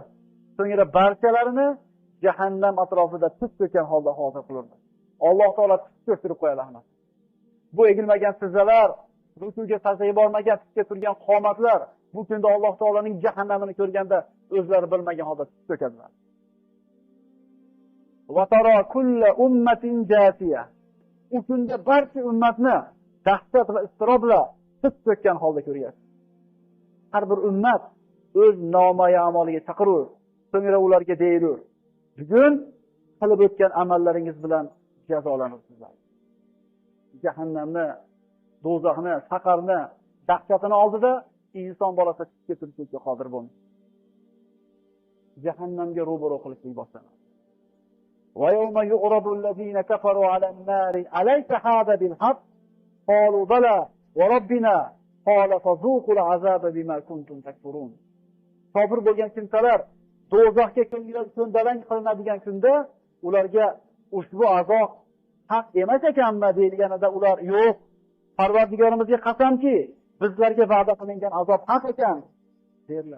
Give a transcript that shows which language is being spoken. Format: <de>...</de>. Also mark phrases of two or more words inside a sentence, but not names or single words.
<uz>So'ngra barchalarini jahannam atrofida tiz cho'kkan holda hozir qilamiz. Alloh taolo tiz cho'ktirib qo'yadi hamma. Bu egilmagan sizzalar, rukuga sajdaga bormagan, tikka turgan qomatlar bu kunda Alloh taolaning jahannamini ko'rganda o'zlari bilmagan holda tiz cho'kadilar.</uz> <ar>وَتَرَى كُلَّ أُمَّةٍ جَاثِيَةً.</ar> <uz>U kunda barcha ummatni dahshat va iztirobla tiz cho'kkan holda ko'ryapsiz. Har bir ummat o'z nomoya amaliga chaqirur, so'ngra ularga deyilur: bugun qilib o'tgan amallaringiz bilan jazolanarsizlar. Jahannamni, do'zaxni, saqarni, dahshatini oldida inson bolasi tikka turishga qodir bo'lmaydi. Jahannamga ro'baro qilishlik boshlanadi.</uz> <ar>وَيَوْمَ يُعْرَضُ الَّذِينَ كَفَرُوا عَلَى النَّارِ أَلَيْسَ هَذَا بِالْحَقِّ قَالُوا بَلَى وَرَبِّنَا قَالَ فَذُوقُوا الْعَذَابَ بِمَا كُنْتُمْ تَكْفُرُونَ.</ar> <uz>Kofir bo'lgan kimsalar do'zaxga ko'ndalang qilinadigan kunda ularga ushbu azob haq emas ekanmi deyilganida ular yo'q, Parvardigorimizga qasamki, bizlarga va'da qilingan azob haq ekan derlar.</uz>